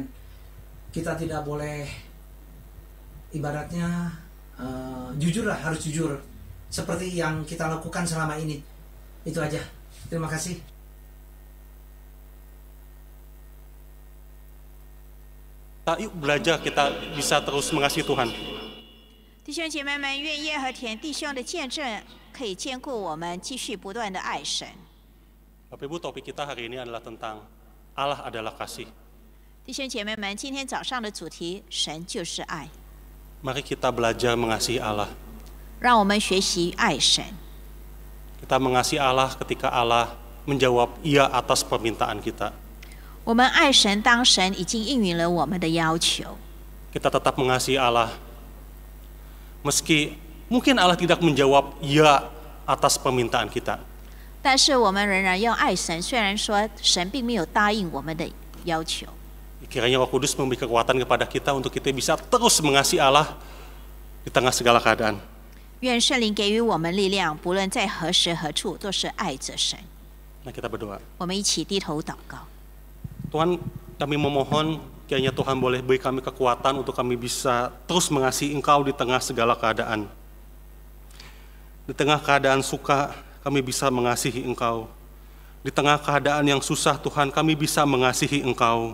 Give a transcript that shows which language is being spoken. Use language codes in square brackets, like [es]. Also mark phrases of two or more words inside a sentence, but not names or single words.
[id] Kita tidak boleh, ibaratnya jujur lah, harus jujur seperti yang kita lakukan selama ini. Itu aja. Terima kasih. Yuk belajar, kita bisa terus mengasihi Tuhan. [zh] 弟兄姐妹们，愿耶和田弟兄的见证可以兼顾我们继续不断的爱神。 [id] Bapak Ibu, topik kita hari ini adalah tentang Allah adalah kasih. [zh] 弟兄姐妹们，今天早上的主题，神就是爱， [id] Mari kita belajar mengasihi Allah. [zh] 让我们学习爱神。 [id] Kita mengasihi Allah ketika Allah menjawab iya atas permintaan kita. [zh] 我们爱神，当神已经应允了我们的要求。 [id] Kita tetap mengasihi Allah. Meski mungkin Allah tidak menjawab iya atas permintaan kita. [zh] 但是我们仍然要爱神，虽然说神并没有答应我们的要求。 [id] Kiranya Roh Kudus memberi kekuatan kepada kita untuk kita bisa terus mengasihi Allah di tengah segala keadaan. [zh] 愿圣灵给予我们力量，不论在何时何处，都是爱着神。 [id] Nah, kita berdoa. [zh] 我们一起低头祷告。 [id] Tuhan, kami memohon kiranya Tuhan boleh beri kami kekuatan untuk kami bisa terus mengasihi Engkau di tengah segala keadaan. Di tengah keadaan suka, kami bisa mengasihi Engkau. Di tengah keadaan yang susah, Tuhan, kami bisa mengasihi Engkau.